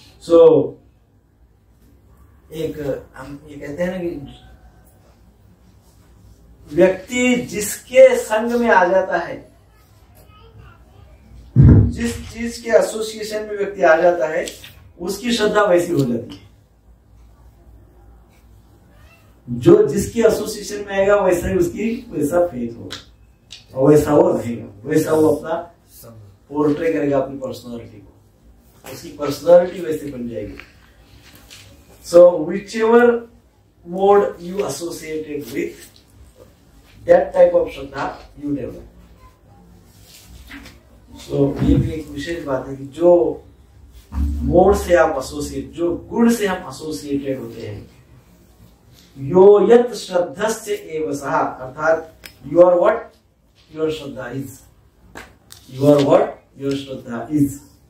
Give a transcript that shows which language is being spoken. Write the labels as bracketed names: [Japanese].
[Hindi] सो एक हम ये कहते हैं ना कि व्यक्ति जिसके संग में आ जाता है, जिस चीज के एसोसिएशन में व्यक्ति आ जाता है, उसकी श्रद्धा वैसी हो जाती है। जो जिसकी एसोसिएशन में आएगा वैसा ही उसकी वैसा फेथ होगा, और वैसा वो रहेगा, वैसा वो अपना पोर्ट्रे करेगा अपनी पर्सनालिटी को, उसकी पर्सनालिटी वैसे बन जाएगी। [English] So whichever mode you associated with, that type of श्रद्धा you develop. [Hindi] So ये भी एक विशेष बात है कि जो मोड से आप एसोसिएट, जो गुण से हम एसोसिएटेड होते हैं, [Sanskrit] यो यत श्रद्धस्य एव सः, [Hindi] अर्थात [English] you are what your श्रद्धा is, [Hindi] you are what your Shraddha is।